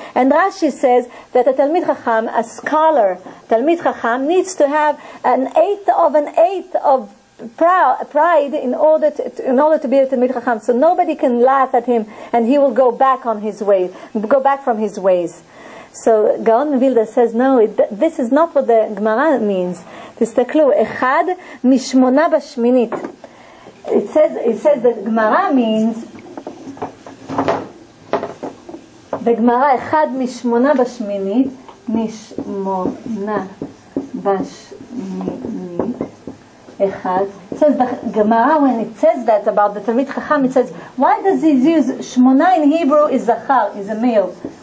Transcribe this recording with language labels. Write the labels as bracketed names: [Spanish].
[English] And Rashi says that a Talmid Chacham, a scholar, Talmid Chacham needs to have an eighth of pride in order to be a Talmid Chacham. So nobody can laugh at him, and he will go back from his ways. So Gaon Vilna says, no, this is not what the Gemara means. [Hebrew] תסתכלו, אחד משמונה בשמינית. [English] It says that Gemara means, the Gemara, [Hebrew] אחד משמונה בשמינית, משמונה בשמינית, אחד. [English] It says the Gemara, when it says that about the Talmid Chacham, it says, why does he use Shmona in Hebrew is Zachar, is a male.